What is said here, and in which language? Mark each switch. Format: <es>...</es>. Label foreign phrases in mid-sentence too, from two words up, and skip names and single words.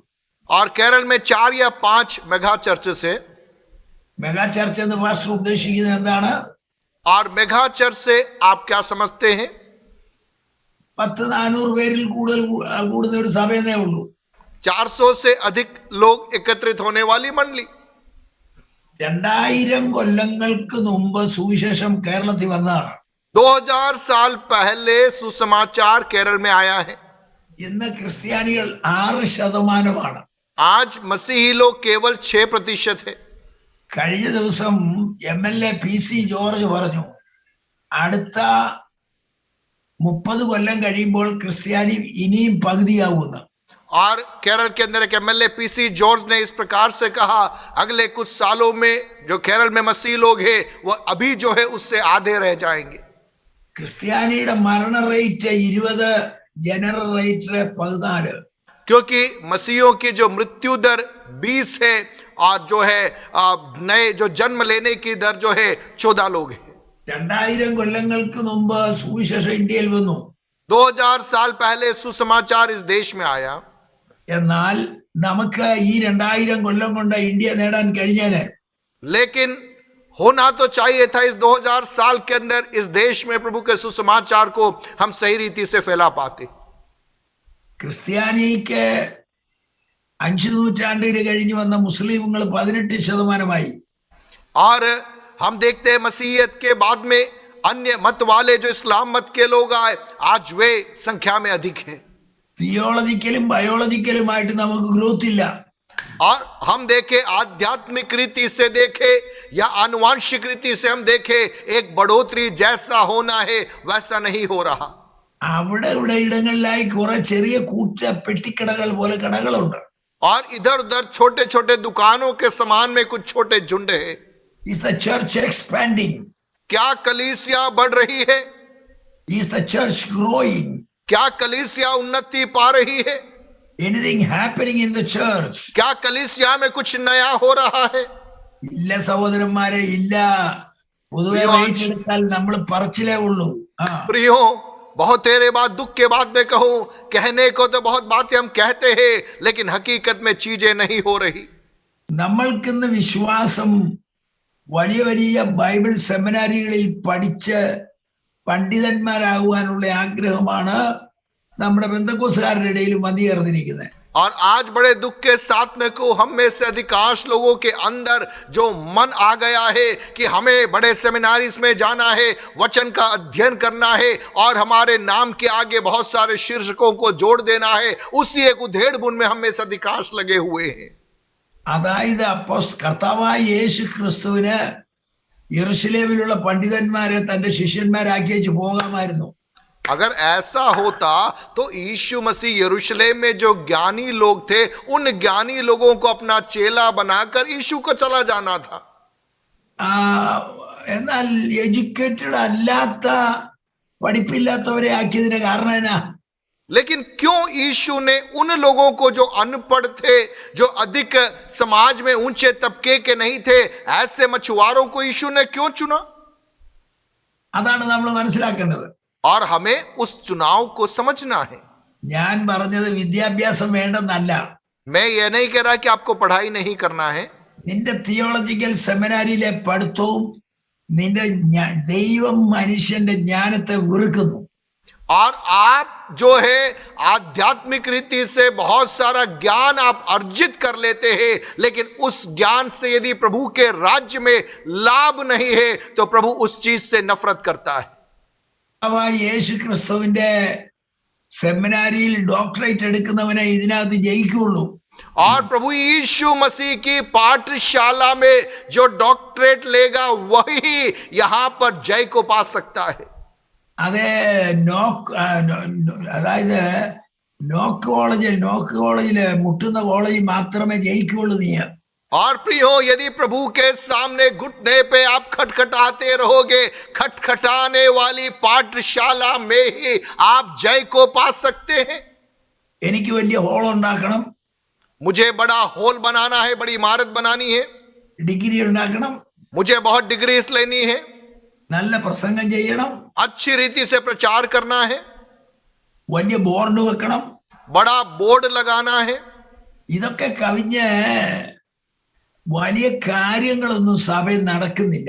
<hi>और केरल में 4 या 5</hi> <en>mega churches</en> <hi>है.</hi> <en>mega church</en> <ml>എന്ന് പാസ്റ്റർ ഉദ്ദേശിക്കുന്നത് എന്താണ്?</ml> <hi>और</hi> <en>mega church</en> <hi>से आप क्या समझते हैं?</hi> <ml>400 പേരിൽ കൂടുന്ന ഒരു സഭയെന്നേ ഉള്ളൂ.</ml> <hi>400 से अधिक लोग एकत्रित होने वाली मंडली.</hi> <ml>2000 കൊല്ലങ്ങൾക്ക് മുമ്പ് സുവിശേഷം കേരളത്തിൽ വന്നതാണ്.</ml> <hi>2000 साल पहले सुसमाचार केरल में आया है.</hi> <ml>ഇന്ന് ക്രിസ്ത്യാനികൾ 6%.</ml> <hi>आज मसीही लोग केवल 6% है.</hi> <ml>കഴിഞ്ഞ ദിവസം MLA PC ജോർജ് പറഞ്ഞു, അടുത്ത 30 കൊല്ലം കഴിയുമ്പോൾ ക്രിസ്ത്യാനി ഇനിയും പകുതിയാവുമെന്ന്.</ml> <hi>और केरल के अंदर एक MLA PC जॉर्ज ने इस प्रकार से कहा, अगले कुछ सालों में जो केरल में मसीह लोग हैं वो अभी जो है उससे आधे रह जाएंगे.</hi> <ml>ക്രിസ്ത്യാനിയുടെ മരണ റേറ്റ് 20,</ml> <en>general rate</en> <ml>14.</ml> <hi>क्योंकि मसीहियों की जो मृत्यु दर 20 है और जो है नए जो जन्म लेने की दर जो है 14 लोग हैं.</hi> <ml>2000 കൊല്ലങ്ങൾക്ക് മുമ്പ് സുവിശേഷം ഇന്ത്യയിൽ വന്നു.</ml> <hi>2000 साल पहले सुसमाचार इस देश में आया.</hi> <ml>എന്നാൽ നമുക്ക് ഈ 2000 കൊല്ലം കൊണ്ട് ഇന്ത്യ നേടാൻ കഴിഞ്ഞേനെ.</ml> <hi>लेकिन होना तो चाहिए था इस 2000 साल के अंदर इस देश में प्रभु के सुसमाचार को हम सही रीति से फैला पाते.</hi> <ml>ക്രിസ്ത്യാനിക്ക് 5 നൂറ്റാണ്ടിന് കഴിഞ്ഞു വന്ന മുസ്ലിമുകൾ 18%.</ml> <hi>और हम देखते हैं मसीहियत के बाद में अन्य मत वाले जो इस्लाम मत के लोग आए, आज वे संख्या में अधिक हैं.</hi> <ml>തിയോളജിക്കലും ബയോളജിക്കലുമായിട്ട് നമുക്ക് ഗ്രോത്ത് ഇല്ല.</ml> <hi>और हम देखें आध्यात्मिक रीति से देखें या आनुवांशिक रीति से हम देखें, एक बढ़ोतरी जैसा होना है वैसा नहीं हो रहा.</hi> <ml>അവിടെ ഇവിടെ ഇടങ്ങളിലായി കുറെ ചെറിയ കൂട്ട പെട്ടിക്കടകൾ പോലെ കടകളുണ്ട്.</ml> <hi>और इधर उधर छोटे छोटे दुकानों के समान में कुछ छोटे झुंड है.</hi> <en>Is the church expanding?</en> <hi>क्या कलीसिया बढ़ रही है?</hi> <en>Is the church growing?</en> <hi>क्या कलीसिया उन्नति पा रही है?</hi> <en>Anything happening in the church?</en> <hi>क्या कलीसिया में कुछ नया हो रहा है?</hi> <ml>ഇല്ല സഹോദരന്മാരെ, ഇല്ല. പൊതുവെ റേറ്റ് എടുത്താൽ നമ്മൾ പറച്ചിലേ ഉള്ളൂ.</ml> <hi>प्रियो, बहुत तेरे बात दुख के बाद में कहूं, कहने को तो बहुत बातें हम कहते हैं लेकिन हकीकत में चीजें नहीं हो रही.</hi> <ml>നമ്മൾക്കിന്ന് വിശ്വാസം വലിയ വലിയ ബൈബിൾ സെമിനാരികളിൽ പഠിച്ച് പണ്ഡിതന്മാരാകുവാനുള്ള ആഗ്രഹമാണ് നമ്മുടെ പെന്തക്കോസ്തുകാരുടെ ഇടയിൽ വന്നുചേർന്നിരിക്കുന്നത്.</ml> <hi>और आज बड़े दुख के साथ में को हम में से अधिकांश लोगों के अंदर जो मन आ गया है कि हमें बड़े सेमिनारीज में जाना है, वचन का अध्ययन करना है और हमारे नाम के आगे बहुत सारे शीर्षकों को जोड़ देना है, उसी एक उधेड़ बुन में हम में से अधिकांश लगे हुए हैं.</hi> <ml>അതായത് കർത്താവായ യേശു ക്രിസ്തുവിന് യെരുശലേമിലുള്ള പണ്ഡിതന്മാരെ തന്റെ ശിഷ്യന്മാരാക്കി വെച്ച് പോകാമായിരുന്നു.</ml> <hi>अगर ऐसा होता तो यीशु मसीह यरूशलेम में जो ज्ञानी लोग थे उन ज्ञानी लोगों को अपना चेला बनाकर यीशु को चला जाना था.</hi> <ml>എന്നാൽ എഡ്യൂക്കേറ്റഡ് അല്ലാത്ത പഠിപ്പില്ലാത്തവരെ ആക്കിയതിന്റെ കാരണം എന്നാ?</ml> <hi>लेकिन क्यों यीशु ने उन लोगों को जो अनपढ़ थे, जो अधिक समाज में ऊंचे तबके के नहीं थे, ऐसे मछुआरों को यीशु ने क्यों चुना?</hi> <ml>അതാണ് നമ്മൾ മനസ്സിലാക്കേണ്ടത്.</ml> <hi>और हमें उस चुनाव को समझना है.</hi> <ml>ഞാൻ പറഞ്ഞത് വിദ്യാഭ്യാസം വേണ്ടെന്നല്ല.</ml> <hi>मैं ये नहीं कह रहा कि आपको पढ़ाई नहीं करना है.</hi> <ml>നിന്റെ തിയോളജിക്കൽ സെമിനാരിയിലെ പഠിത്തവും നിന്റെ ദൈവം മനുഷ്യന്റെ ജ്ഞാനത്തെ വെറുക്കുന്നു.</ml> <hi>और आप जो है आध्यात्मिक रीति से बहुत सारा ज्ञान आप अर्जित कर लेते हैं, लेकिन उस ज्ञान से यदि प्रभु के राज्य में लाभ नहीं है तो प्रभु उस चीज से नफरत करता है.</hi> <ml>യേശു ക്രിസ്തുവിന്റെ സെമിനാരിയിൽ ഡോക്ടറേറ്റ് എടുക്കുന്നവനെ ഇതിനകത്ത് ജയിക്കുള്ളൂ.</ml> <hi>और प्रभु यीशु मसीह की पाठशाला में जो डॉक्टरेट लेगा वही यहां पर जय को पा सकता है.</hi> <ml>അതായത് നോക്കോളജില് മുട്ടുന്ന കോളേജിൽ മാത്രമേ ജയിക്കുള്ളൂ നീ.</ml> <hi>और प्रियो, यदि प्रभु के सामने घुटने पे आप खटखटाते रहोगे, खटखटाने वाली पाठशाला में ही आप जय को पा सकते हैं.</hi> <ml>എനിക്ക് വലിയ ഹോൾ ഉണ്ടാക്കണം,</ml> <hi>मुझे बड़ा हॉल बनाना है, बड़ी इमारत बनानी है,</hi> <ml>ഡിഗ്രി ഉണ്ടാക്കണം,</ml> <hi>मुझे बहुत डिग्रीज लेनी है,</hi> <ml>നല്ല പ്രസംഗം ചെയ്യണം,</ml> <hi>अच्छी रीति से प्रचार करना है,</hi> <ml>വലിയ ബോർഡ് വെക്കണം,</ml> <hi>बड़ा बोर्ड लगाना है.</hi> <ml>ഇതൊക്കെ കവിഞ്ഞ് വലിയ കാര്യങ്ങളൊന്നും സഭയിൽ നടക്കുന്നില്ല.</ml>